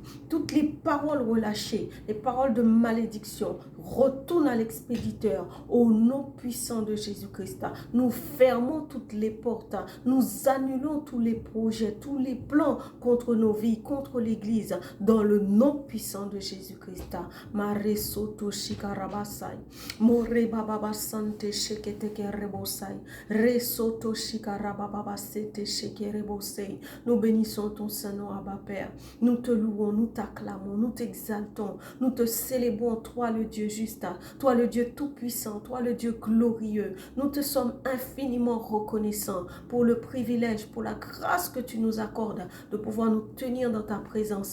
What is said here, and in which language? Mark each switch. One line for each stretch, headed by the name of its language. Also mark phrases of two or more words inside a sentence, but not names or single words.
French: Toutes les paroles relâchées, les paroles de malédiction, retourne à l'expéditeur au nom puissant de Jésus-Christ. Nous fermons toutes les portes, nous annulons tous les projets, tous les plans contre nos vies, contre l'Église, dans le nom puissant de Jésus-Christ. Mare soto shikarabasai, more bababa sante sheketeke rebosai, re soto shikarababa sete shekerebosei. Nous bénissons ton Saint-Nom, Abba Père. Nous te louons, nous t'acclamons, nous t'exaltons, nous te célébrons, toi le Dieu juste, toi le Dieu tout-puissant, toi le Dieu glorieux. Nous te sommes infiniment reconnaissants pour le privilège, pour la grâce que tu nous accordes de pouvoir nous tenir dans ta présence.